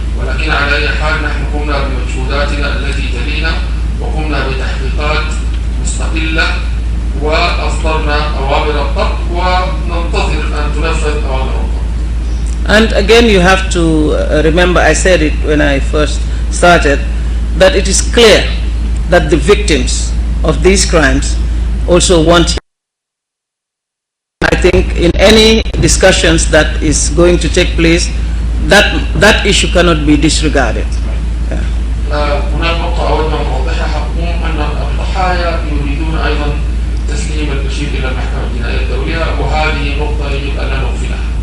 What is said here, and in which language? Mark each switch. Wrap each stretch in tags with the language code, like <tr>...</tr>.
<ar>ولكن على أي حال نحن قمنا بمجهوداتنا التي تلينا وقمنا بتحقيقات مستقلة وأصدرنا أوامر الضبط وننتظر أن تنفذ أوامر الضبط.</ar> <en>And again, you have to remember, I said it when I first started, that it is clear that the victims of these crimes also want. I think in any discussions that is going to take place, that issue cannot be disregarded.</en> <ar>هناك نقطة أود أن أوضحها، أن الضحايا يريدون أيضا تسليم البشير إلى المحكمة الجنائية الدولية، وهذه نقطة يجب أن لا نغفلها.</ar>